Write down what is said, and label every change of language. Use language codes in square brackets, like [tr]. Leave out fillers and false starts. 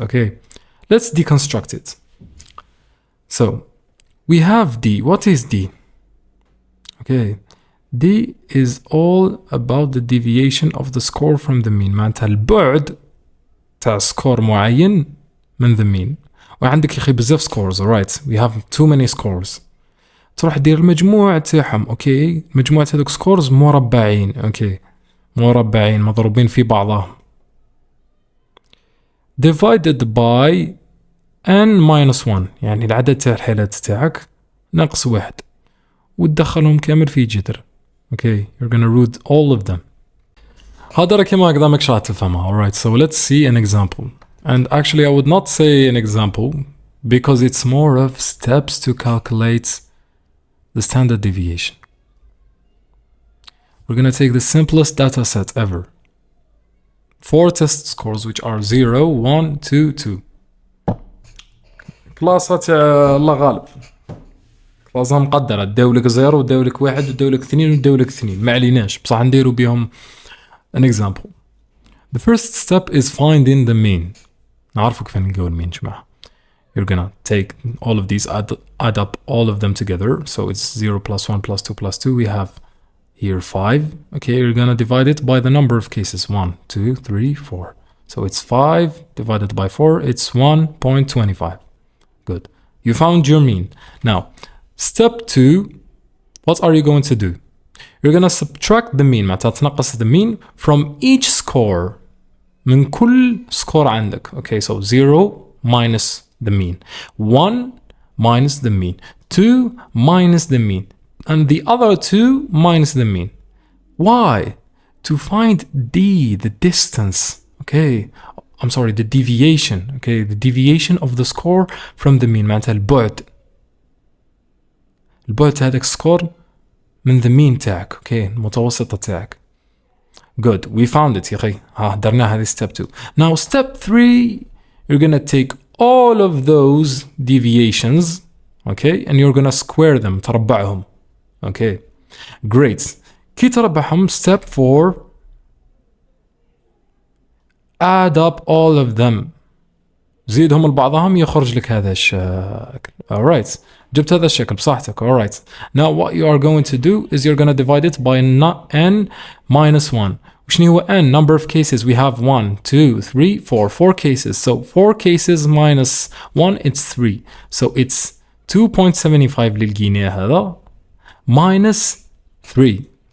[en] Okay, let's deconstruct it. So we have D. What is D? Okay, D is all about the deviation of the score from the mean. [ar] معناتها البعد تاع سكور معين من [en] the mean. [ar] وعندك يا اخي بزاف scores. [en] Alright, we have too many scores. [ar] تروح دير المجموع تاعهم. اوكي، مجموعة هذوك سكورز مربعين. اوكي، مربعين مضروبين في بعضهم. [en] divided by n minus 1، [ar] يعني العدد تاع الحالات تاعك ناقص واحد، وتدخلهم كامل في جذر. [en] Okay, you're gonna root all of them. [ar] هذا كما هكذا ماكش راح تفهمها. [en] Alright, so let's see an example. And actually I would not say an example because it's more of steps to calculate the standard deviation. We're gonna take the simplest data set ever. 4 test scores which are 0, 1, 2, 2. [ar] كلاسة تاع الله غالب. كلاسة مقدرة، داولك 0 وداولك 1 وداولك 2 وداولك 2، ما عليناش بصح نديرو بهم [en] an example. The first step is finding the mean. [ar] نعرفو كيف نلقاو المين جماعة. [en] You're gonna take all of these, add up all of them together. So it's 0 plus 1 plus 2 plus 2. We have here 5. Okay, you're gonna divide it by the number of cases. 1, 2, 3, 4. So it's 5 divided by 4. It's 1.25. Good. You found your mean. Now, step 2, what are you going to do? You're gonna subtract the mean. [ar] معناتها تنقص [en] the mean from each score. [ar] من كل score عندك. [en] Okay, so 0 minus the mean. 1 minus the mean. 2 minus the mean. And the other 2 minus the mean. Why? To find D, the distance. Okay, I'm sorry, the deviation. Okay, the deviation of the score from the mean. [ar] معناتها البعد. البعد هذاك score من [en] the mean [ar] تاعك. Okay, المتوسطة تاعك. [en] Good, we found it [ar] يا أخي. درنا هذه step 2. [en] Now step 3, you're gonna take all of those deviations, okay, and you're gonna square them. [ar] تربعهم. [en] Okay, great. [ar] كي تربعهم, [en] step 4, add up all of them. [ar] زيدهم لبعضهم يخرج لك هذا الشكل. Alright, جبت هذا الشكل بصحتك. [en] Alright, now what you are going to do is you're gonna divide it by n minus 1. [ar] وشنو هو [en] n? Number of cases. We have 1, 2, 3, 4. 4 cases. So 4 cases minus 1, it's 3. So it's 2.75 [ar] اللي لقيناه هذا [en] minus 3.